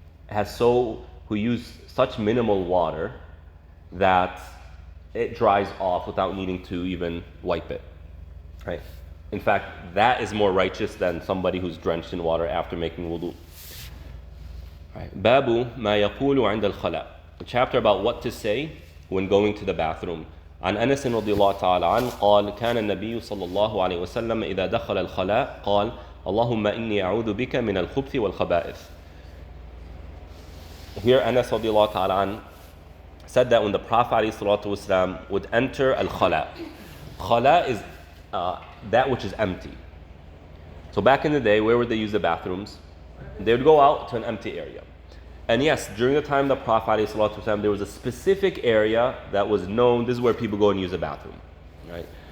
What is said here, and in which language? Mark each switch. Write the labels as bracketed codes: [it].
[en] who use such minimal water that it dries off without needing to even wipe it, right? In fact, that is more righteous than somebody who's drenched in water after making wudu. Right. [ar] Babu ma yaqulu 'inda al-khala. [en] A chapter about what to say when going to the bathroom. [ar] عن أنس رضي الله تعالى عنه قال كان النبي صلى الله عليه وسلم إذا دخل الخلاء قال اللهم إني أعوذ بك من الخبث والخبائث. [en] Here Anas رضي الله تعالى عنه said that when the Prophet عليه الصلاة والسلام would enter al-khala. Khala is that which is empty. So back in the day, where would they use the bathrooms? They would go out to an empty area. And yes, during the time of the Prophet ﷺ, there was a specific area that was known, this is where people go and use the bathroom, right?